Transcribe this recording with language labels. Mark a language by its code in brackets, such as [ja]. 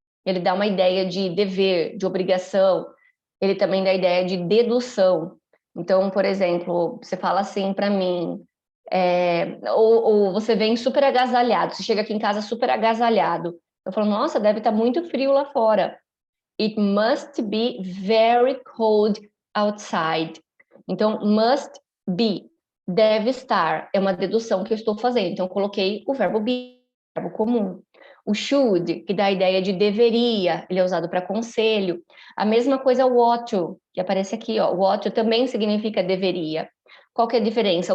[pt] ele dá uma ideia de dever, de obrigação, ele também dá a ideia de dedução. Então, por exemplo, você fala assim para mim, ou você vem super agasalhado, você chega aqui em casa super agasalhado. Eu falo, nossa, deve estar muito frio lá fora. [en] It must be very cold outside. [pt] Então, must be, deve estar, é uma dedução que eu estou fazendo. Então, eu coloquei o verbo be, verbo comum. O should, que dá a ideia de deveria, ele é usado para conselho. A mesma coisa o ought to, que aparece aqui, ó. O ought to também significa deveria. Qual que é a diferença?